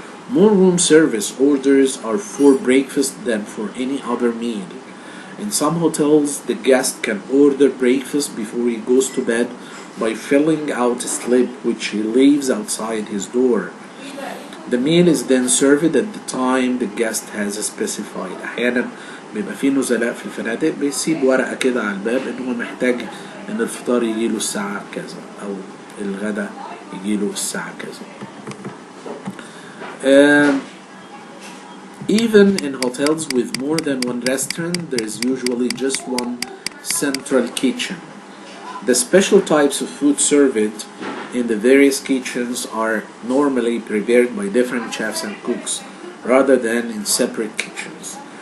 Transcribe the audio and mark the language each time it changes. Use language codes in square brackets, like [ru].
[en] More room service orders are for breakfast than for any other meal. In some hotels, the guest can order breakfast before he goes to bed by filling out a slip which he leaves outside his door. The meal is then served at the time the guest has specified. [ar] أحيانا بيبقى في نزلاء في الفنادق بيسيب ورقة كده على الباب إن هو محتاج إن الفطار يجيله الساعة كذا أو الغداء يجيله الساعة كذا. [en] Even in hotels with more than one restaurant, there is usually just one central kitchen. The special types of food served in the various kitchens are normally prepared by different chefs and cooks rather than in separate kitchens.